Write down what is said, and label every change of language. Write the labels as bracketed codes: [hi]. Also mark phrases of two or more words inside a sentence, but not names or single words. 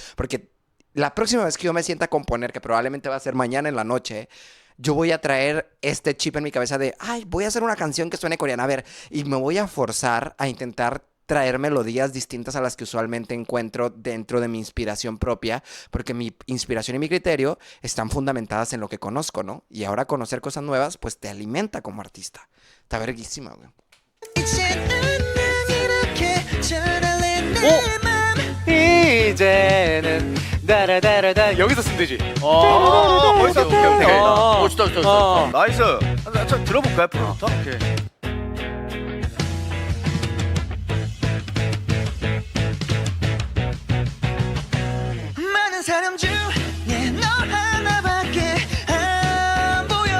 [es] Porque la próxima vez que yo me sienta a componer, que probablemente va a ser mañana en la noche, yo voy a traer este chip en mi cabeza de, ay, voy a hacer una canción que suene coreana, a ver, y me voy a forzar a intentar traer melodías distintas a las que usualmente encuentro dentro de mi inspiración propia, porque mi inspiración y mi criterio están fundamentadas en lo que conozco, ¿no? Y ahora conocer cosas nuevas, pues te alimenta como artista. Está verguísima, güey. [ko] 이제는 다라다라다 여기서 쓰면 되지. 벌써 [en] okay, okay. [ko] 되게 좋다, 좋다. 나이스. 저 들어볼까요, 프로부터? 오케이. 많은 사람 중에 너 하나밖에 안 보여.